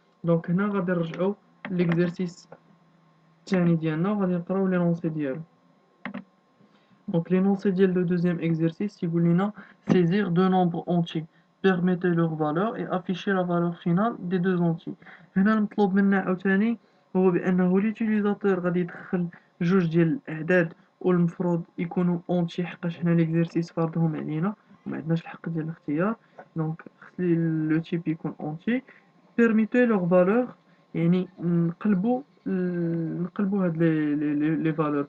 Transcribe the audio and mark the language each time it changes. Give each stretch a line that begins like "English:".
Arabic: دونك هنا غادي نرجعو ليكزيرسيس الثاني ديالنا وغادي نقراو لينونسي ديالو.
French: دونك l'énoncé ديال le deuxième exercice
Arabic: يقول لنا
French: saisir deux nombres entiers permettez leur valeur et afficher la valeur finale des deux entiers.
Arabic: هنا المطلوب منا عاوتاني هو بانه ليوتيليزاتور غادي يدخل جوج ديال الاعداد والمفروض يكونوا اونتي حقاش حنا ليكزيرسيس فارضهم علينا وما عندناش الحق ديال الاختيار. دونك خص لي لو تيب يكون اونتي بيرميتي لوغ فالور، يعني نقلبوا هاد لي فالور.